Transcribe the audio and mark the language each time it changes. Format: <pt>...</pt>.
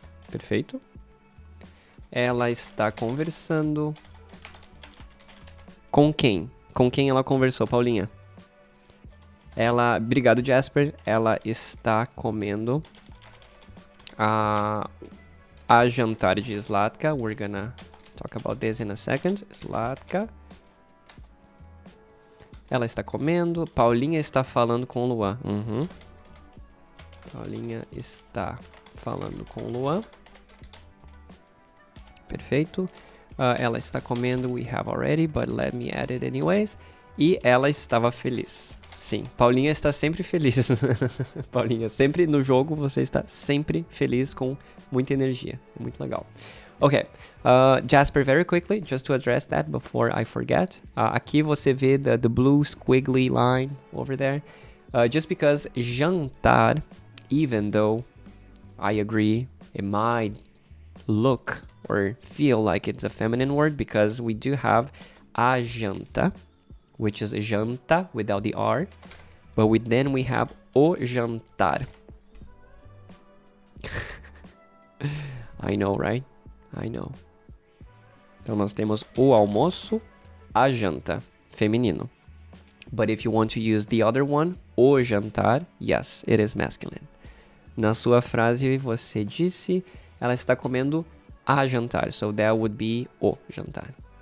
<pt>Perfeito. Ela está conversando... Com quem? Com quem ela conversou, Paulinha? Obrigado, Jasper. Ela está comendo a jantar de Zlatka.</pt> <en>We're gonna talk about this in a second. Zlatka.</en> <pt>Ela está comendo. Paulinha está falando com o Luan. Paulinha está falando com o Luan. Perfeito. Ela está comendo.</pt> <en>We have already, but let me add it anyways.</en> <pt>E ela estava feliz. Sim, Paulinha está sempre feliz. Paulinha, sempre no jogo você está sempre feliz com muita energia. É muito legal.</pt> <en>Ok, Jasper, very quickly, just to address that before I forget.</en> <pt>Aqui você vê</pt> <en>the blue squiggly line over there. Just because jantar, even though I agree, it might look or feel like it's a feminine word because we do have a janta, which is janta without the R, but then we have o jantar. I know, right? I know.</en> <pt>Então nós temos o almoço, a janta, feminino.</pt> <en>But if you want to use the other one, o jantar, yes, it is masculine.</en> <pt>Na sua frase, você disse, ela está comendo a jantar.</pt> <en>So, that would be o jantar.</en>